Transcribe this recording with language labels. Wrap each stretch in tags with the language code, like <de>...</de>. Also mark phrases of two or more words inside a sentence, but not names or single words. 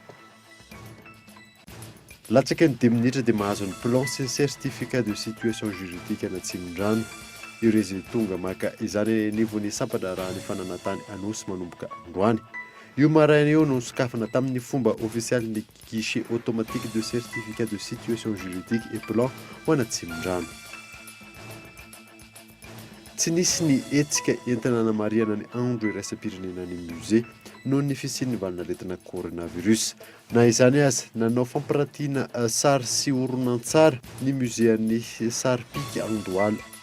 <mg>Latsaka ny 10 minitra dia mahazo ny plan sy</mg> <fr>certificat de situation juridique</fr> <mg>ana Tsimondrano. Ireo tonga maka izany nivony sampana raha ny fananatany Anosy manomboka androany. Io maraina eo no sokafana tamin'ny fomba ofisialy ny</mg> <fr>guichet automatique de certificat de situation juridique et plan</fr> <mg>ho ana Tsimondrano. Tsy nisy ny etsika entina namariana ny andro iraisam-pirenena ny musée noho ny fisian'ny valinaretina coronavirus. Na izany aza nanao fampirantiana sary sy horonan-tsary ny muséan'ny sary pika Andohalo.</mg>